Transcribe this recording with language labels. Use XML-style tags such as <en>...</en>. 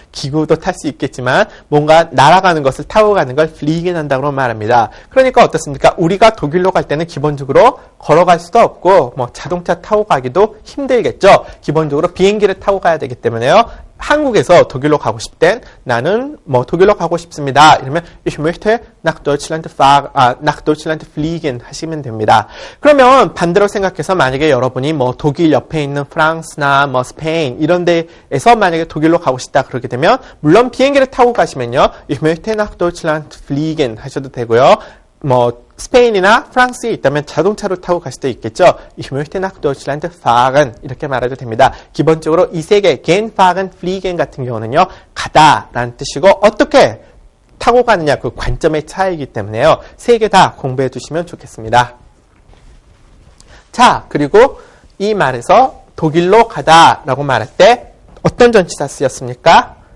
<ko>기구도 탈 수 있겠지만 뭔가 날아가는 것을 타고 가는 걸 fliegen 한다고 말합니다. 그러니까 어떻습니까? 우리가 독일로 갈 때는 기본적으로 걸어갈 수도 없고 뭐 자동차 타고 가기도 힘들겠죠. 기본적으로 비행기를 타고 가야 되기 때문에요. 한국에서 독일로 가고 싶을 땐 나는 뭐 독일로 가고 싶습니다. 이러면</ko> <de>ich möchte nach Deutschland fliegen</de> <ko>하시면 됩니다. 그러면 반대로 생각해서 만약에 여러분이 뭐 독일 옆에 있는 프랑스나 뭐 스페인 이런 데에서 만약에 독일로 가고 싶다 그러게 되면 물론 비행기를 타고 가시면요.</ko> <de>ich möchte nach Deutschland fliegen</de> <ko>하셔도 되고요. 뭐 스페인이나 프랑스에 있다면 자동차로 타고 가실 때 있겠죠.</ko> <de>Ich möchte nach Deutschland fahren</de> <ko>이렇게 말해도 됩니다. 기본적으로 이 세 개 gehen, fahren, fliegen 같은 경우는요. 가다라는 뜻이고 어떻게 타고 가느냐 그 관점의 차이이기 때문에요. 세 개 다 공부해 두시면 좋겠습니다. 자, 그리고 이 말에서 독일로 가다라고 말할 때 어떤 전치사 쓰였습니까?</ko>